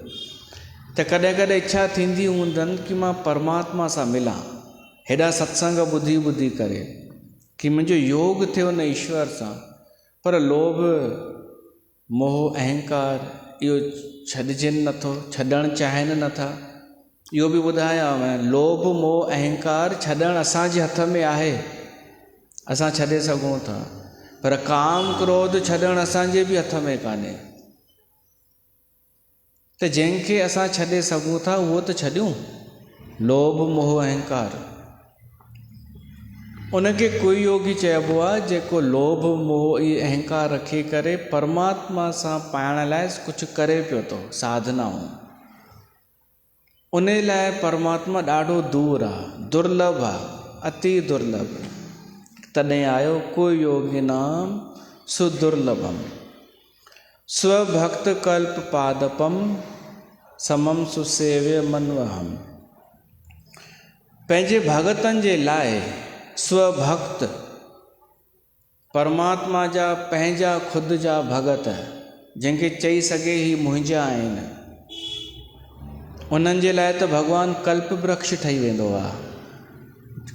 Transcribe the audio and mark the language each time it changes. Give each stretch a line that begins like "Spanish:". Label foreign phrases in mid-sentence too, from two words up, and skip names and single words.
Sindhi: त कॾहिं कॾहिं इच्छा थींदी हूंदनि कि मां परमात्मा सां मिलां, हेॾा सत्संग ॿुधी ॿुधी करे, कि मुंहिंजो योग थियो न ईश्वर सां। पर लोभ मोह अहंकार इहो छॾिजनि नथो, छॾणु चाहिनि नथा। इहो बि ॿुधायांव, लोभ मोह अहंकार छॾणु असांजे हथ में आहे, असां छॾे सघूं था। पर काम क्रोध छॾणु असांजे बि हथ में कान्हे। त जंहिंखे असां छॾे सघूं था उहो त छॾियूं, लोभ मोह अहंकार। उनखे कोई योगी चइबो आहे जेको लोभ मोह ऐं अहंकार रखी करे परमात्मा सां पाइण लाइ कुझु करे पियो थो, साधनाऊं। उन लाइ परमात्मा ॾाढो दूर आहे, दुर्लभ आहे, अति दुर्लभ। तॾहिं आयो कोई योगी
Sanskrit: नाम सुदुर्लभम स्वभक्त कल्प पादपम समम सुसेव्य मनवहम।
Sindhi: पंहिंजे भगतनि जे लाइ स्वभक्त, परमात्मा जा पंहिंजा ख़ुदि जा भगत, जंहिंखे चई सघे ही मुंहिंजा आहिनि, उन्हनि जे लाइ त भॻवानु कल्प वृक्ष ठही वेंदो आहे।